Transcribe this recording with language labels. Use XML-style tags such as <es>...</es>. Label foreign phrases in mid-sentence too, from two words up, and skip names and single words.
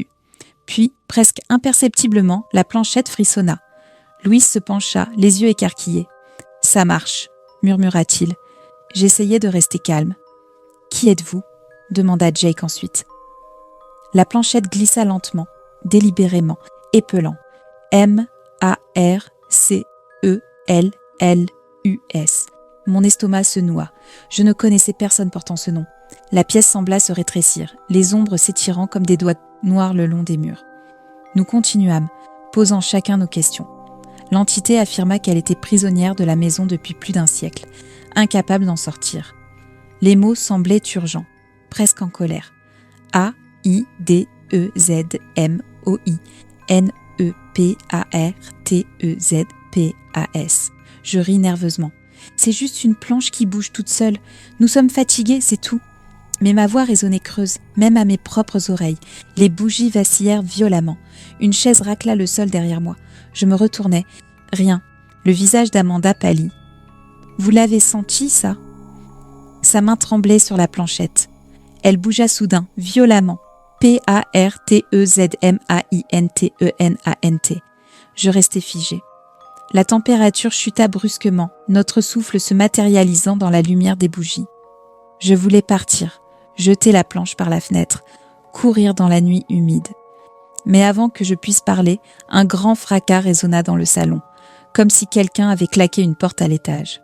<fr>Puis, presque imperceptiblement, la planchette frissonna. Louis se pencha, les yeux écarquillés. « Ça marche », murmura-t-il. J'essayai de rester calme. « Qui êtes-vous » demanda Jake ensuite. La planchette glissa lentement, délibérément, épelant. M-A-R-C-E-L-L-U-S. Mon estomac se noua. Je ne connaissais personne portant ce nom. La pièce sembla se rétrécir, les ombres s'étirant comme des doigts noirs le long des murs. Nous continuâmes, posant chacun nos questions. L'entité affirma qu'elle était prisonnière de la maison depuis plus d'un siècle, incapable d'en sortir. Les mots semblaient urgents, presque en colère. A-I-D-E-Z-M-O-I-N-E-P-A-R-T-E-Z-P-A-S. Je ris nerveusement. C'est juste une planche qui bouge toute seule. Nous sommes fatigués, c'est tout. Mais ma voix résonnait creuse, même à mes propres oreilles. Les bougies vacillèrent violemment. Une chaise racla le sol derrière moi. Je me retournai. Rien. Le visage d'Amanda pâlit. « Vous l'avez senti, ça ?» Sa main tremblait sur la planchette. Elle bougea soudain, violemment. P-A-R-T-E-Z-M-A-I-N-T-E-N-A-N-T. Je restai figée. La température chuta brusquement, notre souffle se matérialisant dans la lumière des bougies. Je voulais partir, jeter la planche par la fenêtre, courir dans la nuit humide. Mais avant que je puisse parler, un grand fracas résonna dans le salon, comme si quelqu'un avait claqué une porte à l'étage.</fr>